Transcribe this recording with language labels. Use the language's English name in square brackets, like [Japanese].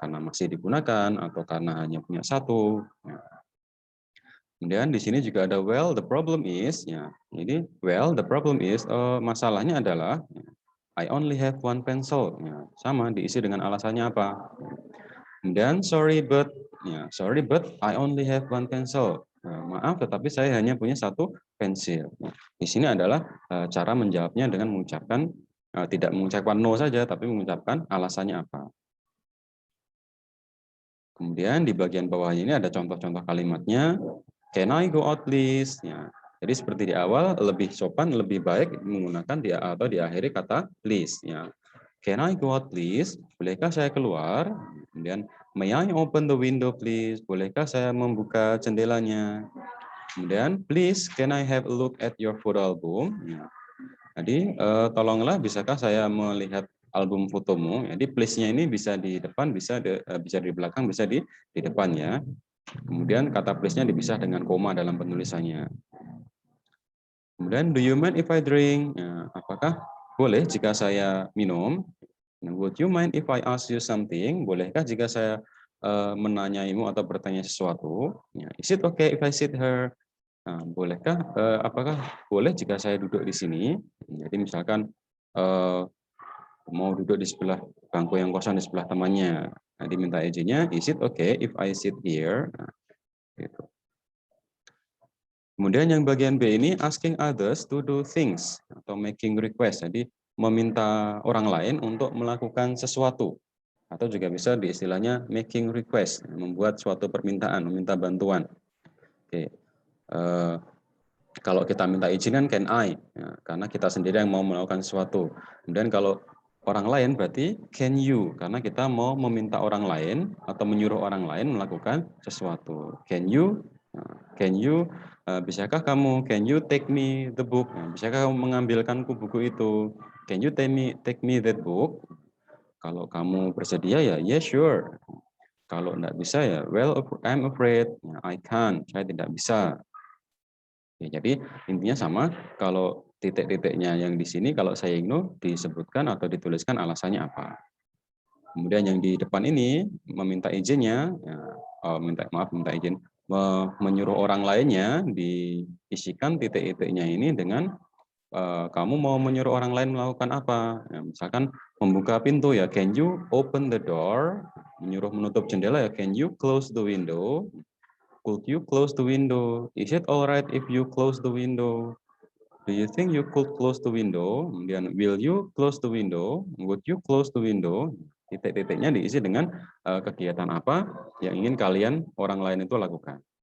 [Indonesian] Karena masih digunakan atau karena hanya punya satu. Ya. Kemudian di sini juga ada [English] well the problem is. [Indonesian] Ya. Ini [English] well the problem is [Indonesian] masalahnya adalah [English] I only have one pencil. [Indonesian] Ya, sama diisi dengan alasannya apa. Kemudian [English] sorry but I only have one pencil. [Indonesian] Maaf tetapi saya hanya punya satu pensil. Nah, di sini adalah cara menjawabnya dengan mengucapkan tidak mengucapkan no saja tapi mengucapkan alasannya apa. Kemudian di bagian bawahnya ini ada contoh-contoh kalimatnya. [English] Can I go out please? [Indonesian] Ya. Jadi seperti di awal lebih sopan, lebih baik menggunakan atau diakhiri kata please. [English] Ya. Can I go out please? [Indonesian] Bolehkah saya keluar? Kemudian [English] may I open the window please? [Indonesian] Bolehkah saya membuka jendelanya? Kemudian [English] please can I have a look at your photo album? [Indonesian] Ya. Jadi tolonglah bisakah saya melihat album fotomu? Jadi please-nya ini bisa di depan, bisa di belakang, bisa di depan ya. Kemudian kata please-nya dipisah dengan koma dalam penulisannya. [English] Kemudian do you mind if I drink? [Indonesian] Ya, apakah boleh jika saya minum? [English] Would you mind if I ask you something? [Indonesian] Bolehkah jika saya menanyaimu atau bertanya sesuatu? Ya, [English] is it okay if I sit here? [Indonesian] Nah, bolehkah, apakah boleh jika saya duduk di sini? Jadi misalkan mau duduk di sebelah bangku yang kosong di sebelah temannya. Nah, diminta izinnya, [English] is it okay if I sit here? [Indonesian] Nah, gitu. Kemudian yang bagian B ini [English] asking others to do things [Indonesian] atau [English] making request. [Indonesian] Jadi meminta orang lain untuk melakukan sesuatu atau juga bisa di istilahnya [English] making request, [Indonesian] membuat suatu permintaan, meminta bantuan. Oke. Kalau kita minta izin kan can I, ya, karena kita sendiri yang mau melakukan sesuatu. Kemudian kalau orang lain berarti can you, karena kita mau meminta orang lain atau menyuruh orang lain melakukan sesuatu. [English] Can you? Can you? [Indonesian] Bisakah kamu? [English] Can you take me the book? [Indonesian] Bisakah kamu mengambilkanku buku itu? [English] Can you take me that book? [Indonesian] Kalau kamu bersedia ya, [English] yeah sure. [Indonesian] Kalau tidak bisa ya, [English] well I'm afraid, I can't, [Indonesian] saya tidak bisa. Ya, jadi intinya sama, kalau titik-titiknya yang di sini kalau saya ignore disebutkan atau dituliskan alasannya apa. Kemudian yang di depan ini meminta izinnya, ya, minta izin, menyuruh orang lainnya diisikan titik-titiknya ini dengan kamu mau menyuruh orang lain melakukan apa? Ya, misalkan membuka pintu ya, [English] can you open the door? [Indonesian] Menyuruh menutup jendela ya, [English] can you close the window? Could you close the window? Is it alright if you close the window? Do you think you could close the window? [Indonesian] Kemudian, [English] will you close the window? Would you close the window? [Indonesian] Titik-titiknya diisi dengan kegiatan apa yang ingin kalian orang lain itu lakukan.